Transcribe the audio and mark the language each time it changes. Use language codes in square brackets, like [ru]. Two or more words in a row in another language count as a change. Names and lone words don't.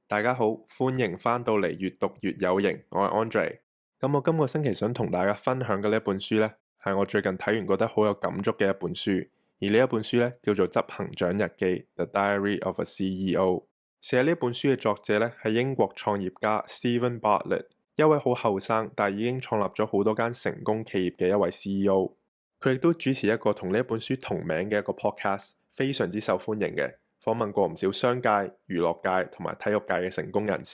[yue] 大家好，歡迎翻到嚟閱讀越有型，我係 Andre。咁我今個星期想同大家分享嘅呢一本書呢，係我最近睇完覺得好有感觸嘅一本書。而呢一本書呢，叫做《執行長日記》（The Diary of a CEO）。寫呢本書嘅作者呢，係英國創業家 Steven Bartlett，一位好後生但已經創立咗好多間成功企業嘅一位 CEO。佢亦都主持一個同呢一本書同名嘅一個 podcast，非常之受歡迎嘅。訪問過唔少商界、娛樂界同埋體育界嘅成功人士。